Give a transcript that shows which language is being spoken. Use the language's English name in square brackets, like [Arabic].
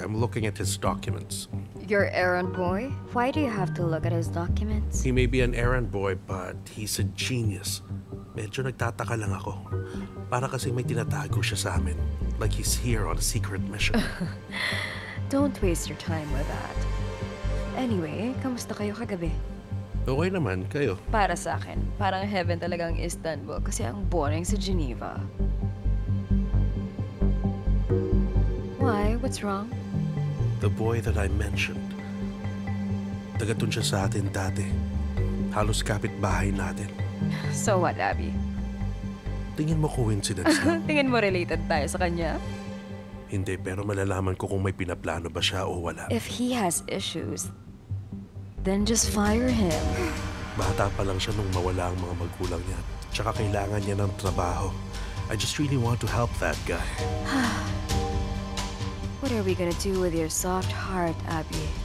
[English] I'm looking at his documents. Your errand boy? Why do you have to look at his documents? He may be an errand boy, but he's a genius. [Filipino] Medyo nagtataka lang ako. Para kasi may tinatago siya sa amin. [English] Like he's here on a secret mission. Don't waste your time with that. [Filipino] Anyway, kamusta kayo kagabi? Okay naman, kayo. Para sa akin, parang heaven talaga ang Istanbul kasi ang boring sa Geneva. [English] Why? What's wrong? The boy that I mentioned. [Filipino] Tagatun siya sa atin dati. Halos kapitbahay natin. [English] So what, Abby? [Filipino] Tingin mo coincidence lang? Tingin mo related tayo sa kanya? Hindi, pero malalaman ko kung may pinaplano ba siya o wala. [English] If he has issues, then just fire him. [Filipino] Bata pa lang siya nung mawala ang mga magulang niya. Tsaka kailangan niya ng trabaho. [English] I just really want to help that guy. What are we gonna do with your soft heart, Abby?